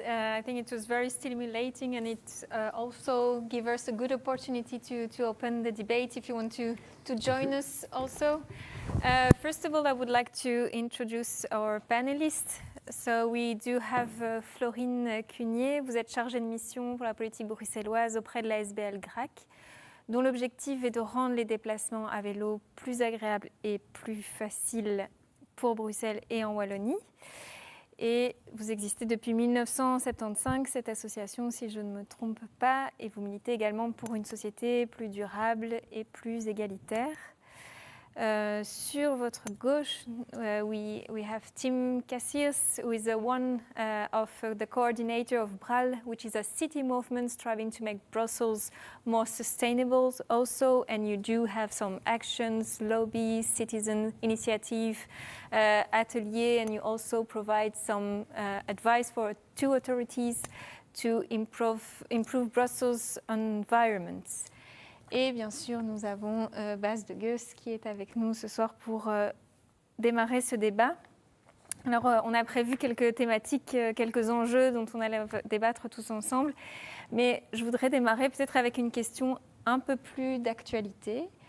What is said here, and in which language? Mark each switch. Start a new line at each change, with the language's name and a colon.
English: I think it was very stimulating, and it also gave us a good opportunity to open the debate if you want to join us also. First of all, I would like to introduce our panelists. So we do have Florine Cunier.
French: Vous êtes chargée de mission pour la politique bruxelloise auprès de la SBL GRAC, dont l'objectif est de rendre les déplacements à vélo plus agréables et plus faciles pour Bruxelles et en Wallonie. Et vous existez depuis 1975, cette association, si je ne me trompe pas, et vous militez également pour une société plus durable et plus égalitaire. Sur votre gauche,
English: we have Tim Cassius, who is one of the coordinator of BRAL, which is a city movement striving to make Brussels more sustainable also, and you do have some actions, lobbies, citizen initiative, atelier, and you also provide some advice for two authorities to improve Brussels' environments.
French: Et bien sûr, nous avons Bas de Geus qui est avec nous ce soir pour démarrer ce débat. Alors, on a prévu quelques thématiques, quelques enjeux dont on allait débattre tous ensemble. Mais je voudrais démarrer peut-être avec une question un peu plus d'actualité.